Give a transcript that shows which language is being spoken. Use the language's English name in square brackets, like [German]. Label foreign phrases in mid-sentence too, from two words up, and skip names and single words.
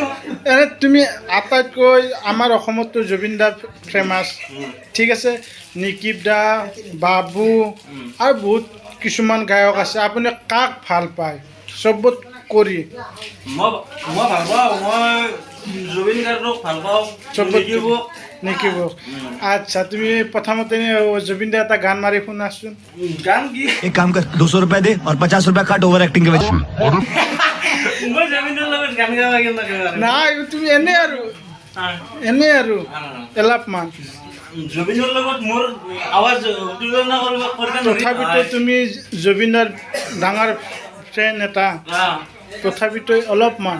[Assamese] এনে তুমি আটাইতকৈ আমাৰ অসমততো জুবিন দা ফেমাছ, ঠিক আছে, নিকিব দা, বাবু আৰু বহুত কিছুমান গায়ক আছে। আপুনি কাক ভাল পায় চবত কৰি? মই ভাল পাওঁ, মই জুবিন গাৰ্গক ভাল পাওঁ। নিকিব। আচ্ছা, তুমি প্ৰথমতে জুবিন দা এটা গান মাৰি শুনাচোন। গান কি? [Hindi] एक काम कर 200 रुपए दे और 50 रुपए काट ओवर एक्टिंग के वजह [Assamese] মই জুবিনৰ লগত গান গাব লাগিব। নাই, তুমি এনে আৰু অলপমান। জুবিনৰ লগত মোৰ আৱাজ তুলনা কৰিব তথাপিতো তুমি জুবিনৰ ডাঙৰ ফ্ৰেণ্ড এটা, তথাপিতো অলপমান